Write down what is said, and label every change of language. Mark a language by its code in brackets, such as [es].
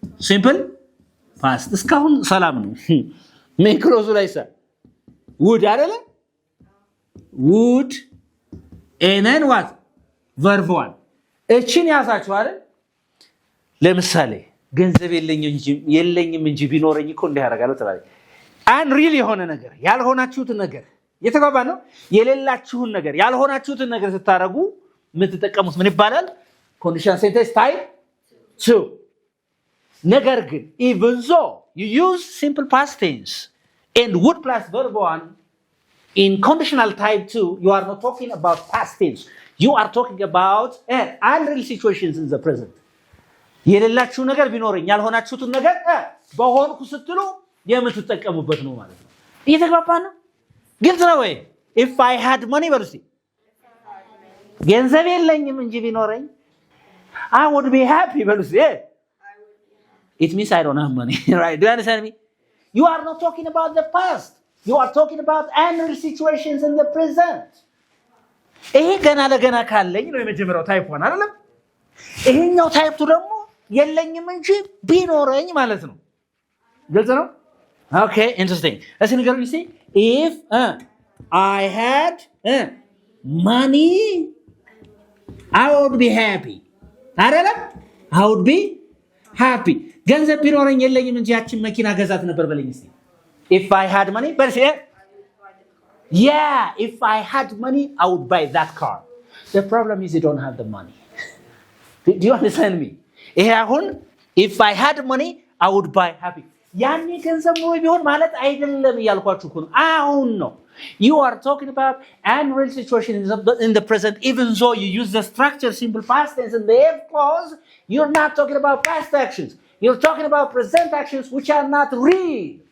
[en] simple past [am] እስካሁን ሰላም ነው። main clause ላይ would አይደለ? [en] would and then what? [am] verb 1 እቺን ያዛችሁ አይደል? ለምሳሌ ገንዘብ የለኝም እንጂ ቢኖረኝ እኮ እንዲህ ያደርጋለሁ ትላለች። unreal የሆነ ነገር ያልሆናችሁት ነገር የተጓባ ነው። የሌላችሁን ነገር ያልሆናችሁት ነገር ስታረጉ የምትጠቀሙት ምን ይባላል? [en] conditional sentence type 2. [am] ነገር ግን [en] even though you use simple past tense and would plus verb 1 in conditional type 2, you are not talking about past tense. You are talking about unreal situations in the present. [am] የሌላችሁ ነገር ቢኖርኝ ያልሆናችሁት ነገር በሆንኩ ስትሉ የምትጠቀሙበት ነው ማለት ነው። እየተግባባን ነው? ግልጽ ነው ወይ? [en] if I had money [am] በሉሲ ገንዘብ የለኝም እንጂ ቢኖረኝ [en] I would be happy [am] በሉሲ [en] it means I don't have money. right? Do you understand me? You are not talking about the past. You are talking about unreal situations in the present. [am] ይሄ ገና ለገና ካለኝ ነው የመጀመሪያው ታይፕ 1 አይደለም? ይሄኛው ታይፕ 2 ደግሞ የለኝም እንጂ ቢኖረኝ ማለት ነው። ግልጽ ነው? [en] Okay, interesting. Let's [am] ንገሩኝ እስኪ [en] if I had money I would be happy. [am] አይደለም? [en] I would be happy. [am] ገንዘብ ቢኖረኝ የለኝም እንጂ ያችን መኪና ገዛት ነበር በለኝ እስኪ [en] if I had money. but yeah, if I had money I would buy that car. The problem is you don't have the money. Do you understand me? ይሄ አሁን if I had money I would buy happy. [am] ያኔ ገንዘብ ኖሮ ቢሆን ማለት አይደለም እያልኳችሁ እኮ ነው አሁን ነው [en] you are talking about an real situation in the present even though you use the structure simple past tense in the if clause you're not talking about past actions you're talking about present actions which are not real